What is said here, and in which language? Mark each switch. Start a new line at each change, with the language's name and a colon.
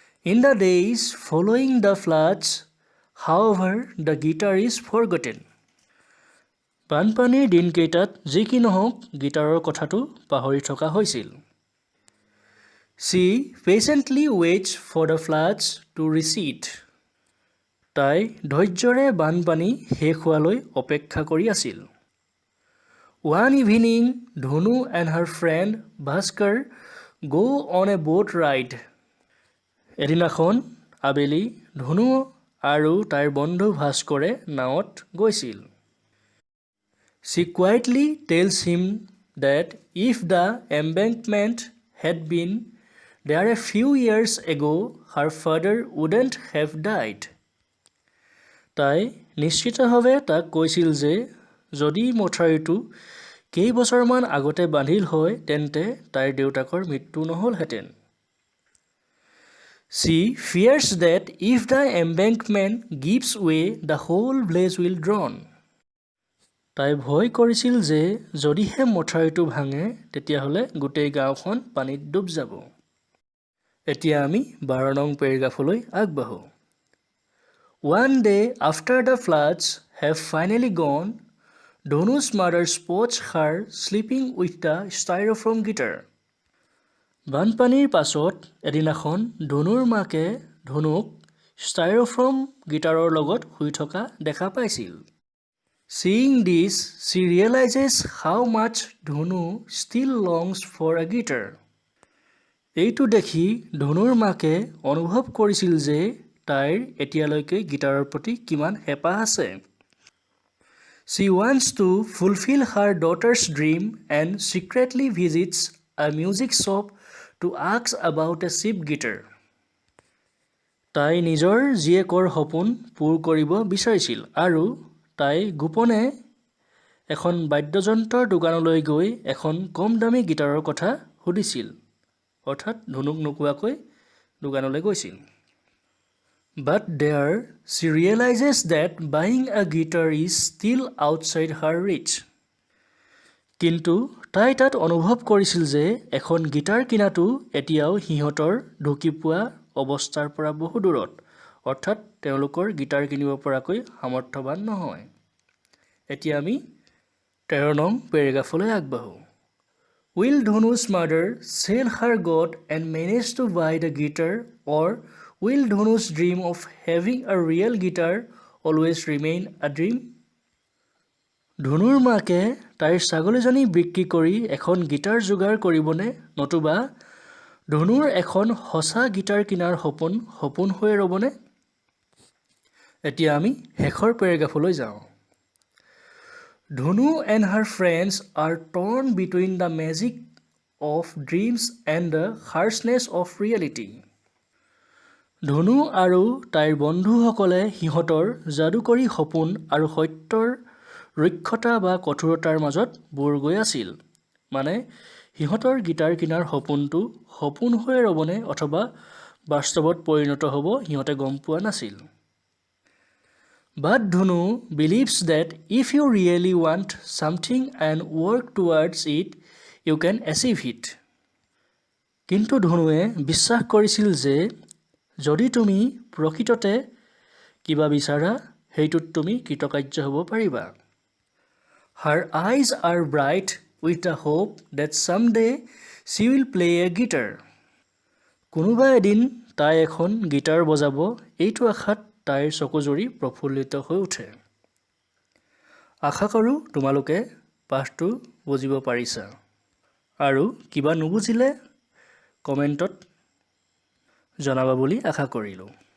English: In the days following the floods, however, the guitar is forgotten.
Assamese: বানপানীৰ দিনকেইটাত যি কি নহওক গীটাৰৰ কথাটো পাহৰি থকা হৈছিল।
English: She patiently waits for the floods to recede.
Assamese: তাই ধৈৰ্যৰে বানপানী শেষ হোৱালৈ অপেক্ষা কৰি আছিল।
English: One evening, Dhonu and her friend Bhaskar go on a boat ride.
Assamese: এদিনাখন আবেলি ধনু আৰু তাইৰ বন্ধু ভাস্কৰে নাৱত গৈছিল।
English: She quietly tells him that if the embankment had been there a few years ago, her father wouldn't have died.
Assamese: তাই নিশ্চিতভাৱে তাক কৈছিল যে যদি মথাউৰিটো কেইবছৰমান আগতে বান্ধিল হয় তেন্তে তাইৰ দেউতাকৰ মৃত্যু নহ'লহেঁতেন।
English: She fears that if the embankment gives way, the whole village will drown.
Assamese: তাই ভয় কৰিছিল যে যদিহে মথাউৰিটো ভাঙে তেতিয়াহ'লে গোটেই গাঁওখন পানীত ডুব যাব। এতিয়া আমি 12 নং পেৰেগ্ৰাফলৈ আগবাঢ়ো।
English: One day after the floods have finally gone, Dhanu's mother spots her sleeping with the styrofoam guitar.
Assamese: বানপানীৰ পাছত এদিনাখন ধনুৰ মাকে ধনুক ষ্টাইৰফৰ্ম গীটাৰৰ লগত শুই থকা দেখা পাইছিল।
English: Seeing this, she realizes how much Dhanu still longs for a guitar.
Assamese: এইটো দেখি ধনুৰ মাকে অনুভৱ কৰিছিল যে তাইৰ এতিয়ালৈকে গীটাৰৰ প্ৰতি কিমান হেঁপাহ আছে।
English: She wants to fulfill her daughter's dream and secretly visits a music shop to ask about a cheap guitar.
Assamese: তাই নিজৰ জীয়েকৰ সপোন পূৰ কৰিব বিচাৰিছিল আৰু তাই গোপনে এখন বাদ্যযন্ত্ৰৰ দোকানলৈ গৈ এখন কম দামী গীটাৰৰ কথা সুধিছিল। অৰ্থাৎ ধনুক নোকোৱাকৈ দোকানলৈ গৈছিল।
English: But there she realizes that buying a guitar is still outside her reach.
Assamese: কিন্তু তাই তাত অনুভৱ কৰিছিল যে এখন গীটাৰ কিনাটো এতিয়াও সিহঁতৰ ঢুকি পোৱা অৱস্থাৰ পৰা বহু দূৰত। অৰ্থাৎ তেওঁলোকৰ গীটাৰ কিনিব পৰাকৈ সামৰ্থ্যৱান নহয়। এতিয়া আমি 13 নং পেৰেগ্ৰাফলৈ আগবাঢ়ো।
English: Will Dhanu's mother sell her god and manage to buy the guitar, or will Dhanu's dream of having a real guitar always remain a dream?
Assamese: ধনুৰ মাকে তাইৰ ছাগলীজনী বিক্ৰী কৰি এখন গীটাৰ যোগাৰ কৰিবনে নতুবা ধনুৰ এখন সঁচা গীটাৰ কিনাৰ সপোন হৈ ৰ'বনে? এতিয়া আমি শেষৰ পেৰেগ্ৰাফলৈ যাওঁ।
English: Dhanu and her friends are torn between the magic of dreams and the harshness of reality.
Assamese: ধনু আৰু তাইৰ বন্ধুসকলে সিহঁতৰ যাদুকৰী সপোন আৰু সত্যৰ ৰুক্ষতা বা কঠোৰতাৰ মাজত বুৰ গৈ আছিল। মানে সিহঁতৰ গীটাৰ কিনাৰ সপোনটো সপোন হৈ ৰ'বনে অথবা বাস্তৱত পৰিণত হ'ব সিহঁতে গম পোৱা নাছিল।
English: But Dhanu believes that if you really want something and work towards it, you can achieve it.
Assamese: কিন্তু ধনুৱে বিশ্বাস কৰিছিল যে যদি তুমি প্ৰকৃততে কিবা বিচাৰা সেইটোত তুমি কৃতকাৰ্য হ'ব পাৰিবা।
English: Her eyes are bright with the hope that someday she will play a guitar.
Assamese: কোনোবা এদিন তাই এখন গীটাৰ বজাব এইটো আশাত তাইৰ চকুজুৰি প্ৰফুল্লিত হৈ উঠে। আশা কৰোঁ তোমালোকে পাঠটো বুজিব পাৰিছা আৰু কিবা নুবুজিলে কমেণ্টত জনাবা বুলি আশা কৰিলোঁ।